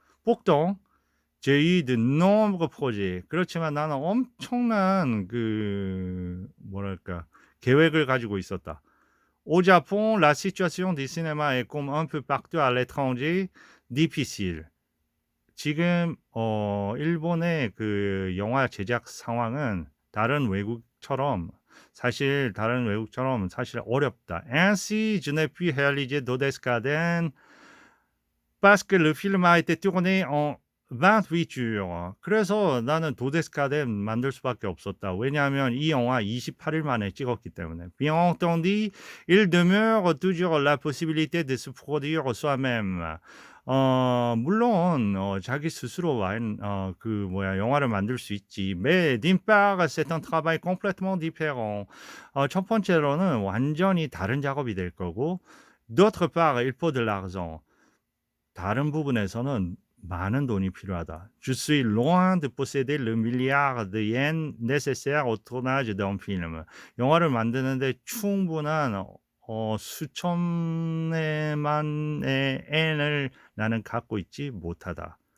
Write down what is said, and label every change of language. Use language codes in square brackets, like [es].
[fr] pourtant j'ai eu de nombreux projets. [ko] 그렇지만 나는 엄청난 뭐랄까 계획을 가지고 있었다. [fr] Au Japon, la situation du cinéma est comme un peu partout à l'étranger, difficile. [ko] 지금 일본의 그 영화 제작 상황은 다른 외국처럼 사실 어렵다. [fr] Ainsi, je n'ai pu réaliser Dodescaden parce que le film a été tourné en 28 jours. [ko] 그래서 나는 도데스카덴 만들 수밖에 없었다. 왜냐하면 이 영화 28일 만에 찍었기 때문에. [fr] Bien entendu, il demeure toujours la possibilité de se produire soi-même. [ko] 물론 자기 스스로 영화를 만들 수 있지. [fr] Mais d'une part, c'est un travail complètement différent. [ko] 첫 번째로는 완전히 다른 작업이 될 거고, [fr] d'autre part, il faut de l'argent. [ko] 다른 부분에서는 많은 돈이 필요하다. [fr] Je suis loin de posséder le milliard de yens nécessaire au tournage d'un film. [ko] 영화를 만드는데 충분한 수천만의 엔을 나는 갖고 있지 못하다.